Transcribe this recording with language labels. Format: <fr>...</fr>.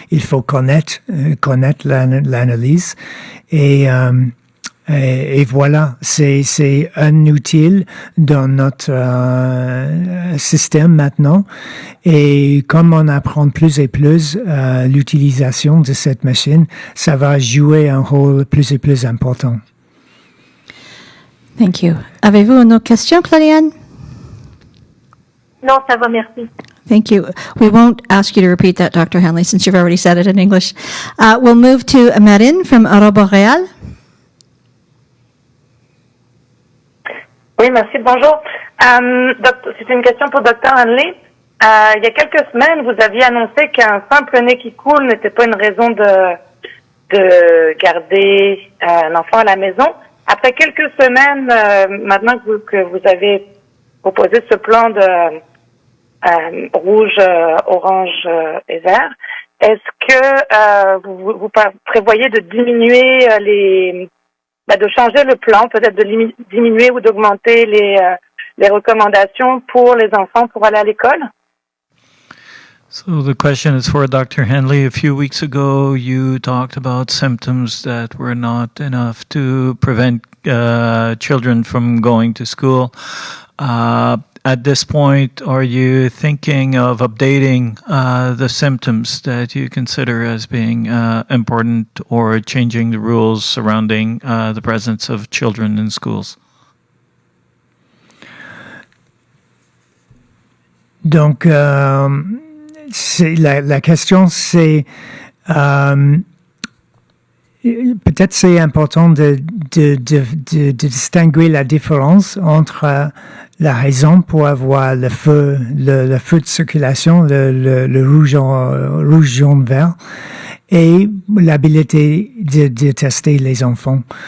<fr>Il faut connaître l'analyse et voilà, c'est un outil dans notre système maintenant. Et comme on apprend plus et plus l'utilisation de cette machine, ça va jouer un rôle plus et plus important.</fr> <en>Thank you.</en> <fr>Avez-vous une autre question, Claudiane? Non, ça va, merci.</fr> <en>Thank you. We won't ask you to repeat that, Dr. Hanley, since you've already said it in English. We'll move to Marine from Boréal.</en> <fr>Oui, merci. Bonjour. C'est une question pour Dr. Hanley. Il y a quelques semaines, vous aviez annoncé qu'un simple nez qui coule n'était pas une raison de garder un enfant à la maison. Après quelques semaines, maintenant que vous avez proposé ce plan de rouge, orange et vert, est-ce que vous prévoyez de diminuer de changer le plan, peut-être de diminuer ou d'augmenter les recommandations pour les enfants pour aller à l'école?</fr> <en>So the question is for Dr. Hanley. A few weeks ago, you talked about symptoms that were not enough to prevent children from going to school. At this point, are you thinking of updating the symptoms that you consider as being important or changing the rules surrounding the presence of children in schools?</en> <fr>Donc, la question, c'est peut-être c'est important de distinguer la différence entre la raison pour avoir le feu de circulation, le rouge, jaune, vert, et l'habilité de tester les enfants.</fr>